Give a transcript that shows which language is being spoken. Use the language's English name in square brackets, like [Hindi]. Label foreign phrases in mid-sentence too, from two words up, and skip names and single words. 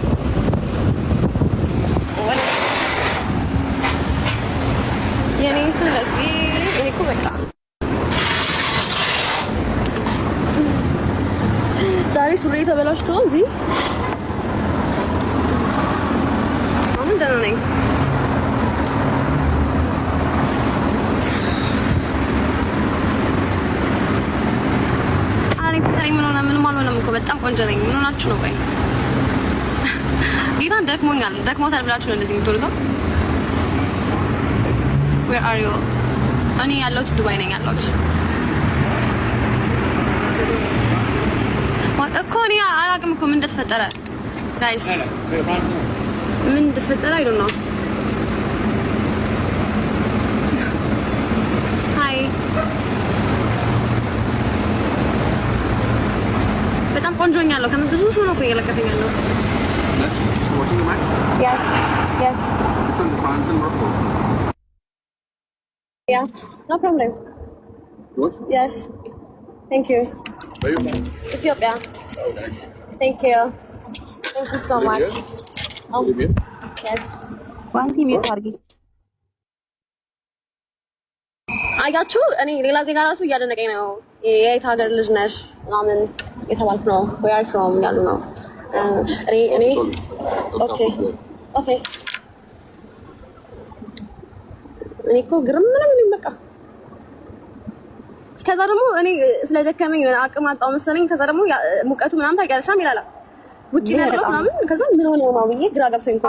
[Amharic] የኔ እንትን ለዚህ እኔ እኮ በቃ ዛሬ ሱሪ ተበላሽቶ እዚህ አሁን ደህና ነኝ። ምንም አልሆነም እኮ በጣም ቆንጆ ነኝ። ምን ሆናችሁ ነው? ቆይ ጌታን ደክሞታል ብላችሁ ነው እንደዚህ የምትወሩት? [English] Where are you? [Amharic] እኔ ያለሁት ዱባይ ነኝ ያለሁት እኮ እኔ አላውቅም እኮ ምን እንደተፈጠረ ጋይስ፣ ምን እንደተፈጠረ [English] I don't know። [Amharic] ሃይ በጣም ቆንጆኛለሁ። ከምን ብዙ ሰው ነው እኮ እየለከተኝ ያለው። Yes. [English] Yeah, no problem. What? Yes. Thank you. Where are you from? Ethiopia. Oh, nice. Thank you. Thank you so much. Libya? Yes. One team you target. [Amharic] አያችሁ እኔ ሌላ ዜጋ ራሱ እያደነቀኝ ነው። የየት ሀገር ልጅ ነሽ ምናምን የተባልኩ ነው። [English] Where are you from [Amharic] ያሉ ነው። እኔ ኦኬ እኔ እኮ ግርም ምንም በቃ ከዛ ደግሞ እኔ ስለደከመኝ አቅም አጣው መሰለኝ። ከዛ ደግሞ ሙቀቱ ምናምን ታውቂያለሽ ይላል ውጪ ነው ያለው ምናምን። ከዛ ምን ሆነ ነው ብዬ ግራ ገብቶኝ እኮ